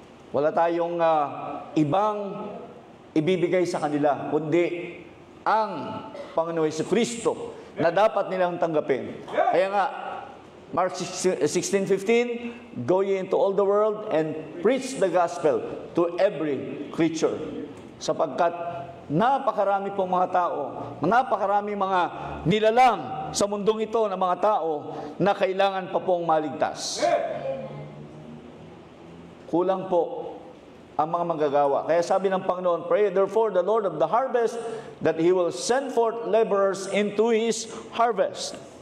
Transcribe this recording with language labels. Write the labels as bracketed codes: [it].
[tl] Wala tayong ibang ibibigay sa kanila, kundi ang Panginoon Jesucristo na dapat nilang tanggapin. [en] Kaya nga, Mark 16:15, go ye into all the world and preach the gospel to every creature. [tl] Sapagkat napakarami pong mga tao, napakarami mga nilalang sa mundong ito ng mga tao na kailangan pa pong maligtas. Kulang po ang mga manggagawa. Kaya sabi ng Panginoon, [en] pray therefore the Lord of the harvest that He will send forth laborers into His harvest.